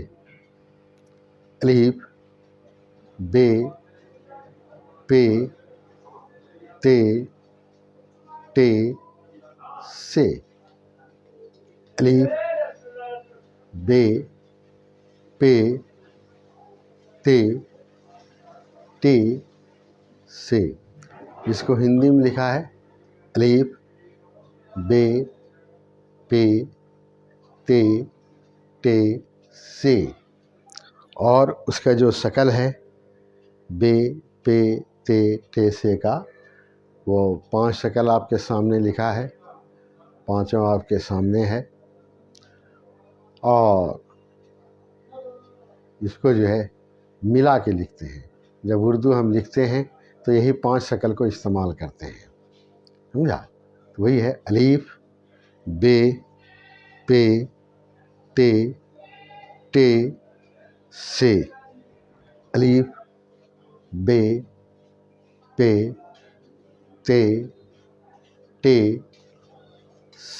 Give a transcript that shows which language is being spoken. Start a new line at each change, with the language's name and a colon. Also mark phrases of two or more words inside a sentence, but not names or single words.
Urdu: الف، ب، پ، ت، ٹ، س. الف، ب، پ، ت، ٹ، س. اس کو ہندی میں لکھا ہے الف، ب، پ، ت، ٹ، س. اور اس کا جو شکل ہے ب، پ، ت، ٹ، س کا، وہ 5 شکل آپ کے سامنے لکھا ہے. 5 آپ کے سامنے ہے. اور اس کو جو ہے ملا کے لکھتے ہیں. جب اردو ہم لکھتے ہیں تو یہی 5 شکل کو استعمال کرتے ہیں. سمجھا؟ تو وہی ہے الف، ب، پ، ت، ٹ، س. الف، ب، پ، ت، ٹ، س.